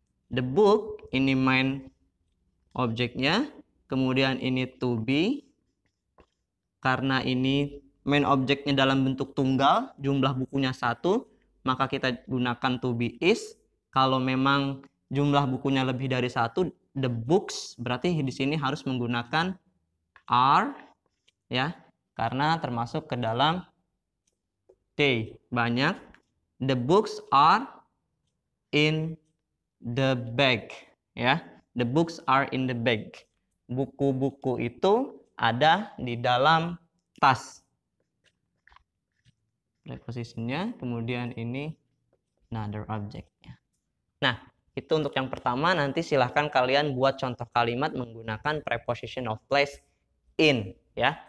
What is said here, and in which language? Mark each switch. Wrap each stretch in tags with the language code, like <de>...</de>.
<id>The book ini main objeknya, kemudian ini to be karena ini main objeknya dalam bentuk tunggal, jumlah bukunya 1, maka kita gunakan to be is. Kalau memang jumlah bukunya lebih dari 1, the books berarti di sini harus menggunakan are, ya, karena termasuk ke dalam they, banyak.</id> <en>The books are in the bag, ya. The books are in the bag.</en> <id>Buku-buku itu ada di dalam tas. Prepositionnya, kemudian ini another object-nya. Nah, itu untuk yang pertama. Nanti silahkan kalian buat contoh kalimat menggunakan preposition of place in, ya.</id>